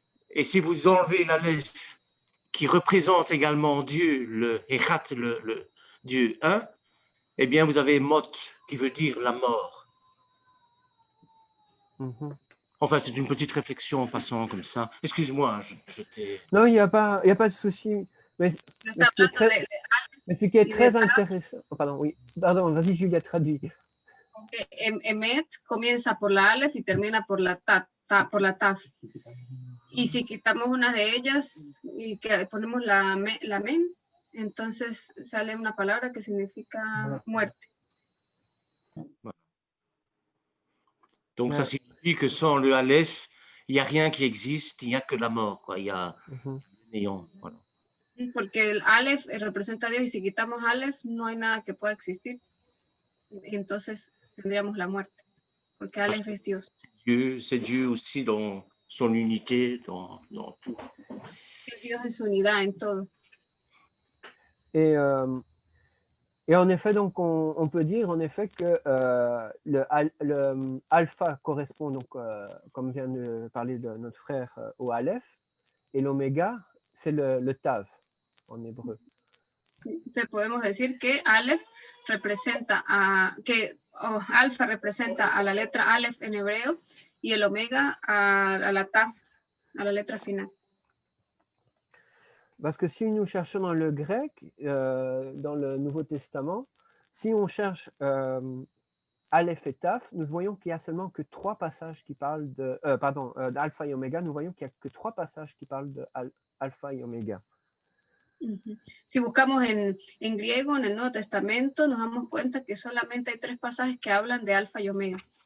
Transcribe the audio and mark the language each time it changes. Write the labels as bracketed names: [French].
[French] Et si vous enlevez l'Aleph, qui représente également Dieu, le Echat, le Dieu 1, eh bien vous avez Mot, qui veut dire la mort. Enfin, c'est une petite réflexion en passant comme ça. Excuse-moi, je t'ai... Non, il n'y a pas de souci. Mais ce qui est très intéressant... Oh, pardon, vas-y Julia, traduis. [Spanish] Emet comienza por la Aleph y termina por la Taf. Y si quitamos una de ellas y que ponemos la Men, entonces sale una palabra que significa muerte. [French] Donc ça signifie que sans le Aleph, il n'y a rien qui existe, il n'y a que la mort, quoi. Il y a le néant. Voilà. [Spanish] Porque el Aleph representa a Dios y si quitamos Aleph no hay nada que pueda existir. Y entonces tendríamos la muerte, porque Aleph es Dios. [French] C'est Dieu aussi dans son unité, dans tout. [Spanish] Es Dios en su unidad, en todo. [French] Et en effet, donc, on peut dire en effet que le alpha correspond, donc, comme vient de parler de notre frère, au Aleph, et l'oméga, c'est le Tav en hébreu. [Spanish] Te podemos decir que Aleph representa Alfa representa a la letra Aleph en hebreo y el omega a la Tav, a la letra final. [French] Parce que si nous cherchons dans le grec, dans le Nouveau Testament, si on cherche Aleph et Taf, nous voyons qu'il n'y a seulement que 3 passages qui parlent d'alpha et oméga. Nous voyons qu'il n'y a que 3 passages qui parlent d'alpha et oméga. [Spanish] Si buscamos en griego, en el Nuevo Testamento, nos damos cuenta que solamente hay 3 pasajes que hablan de alfa y omega.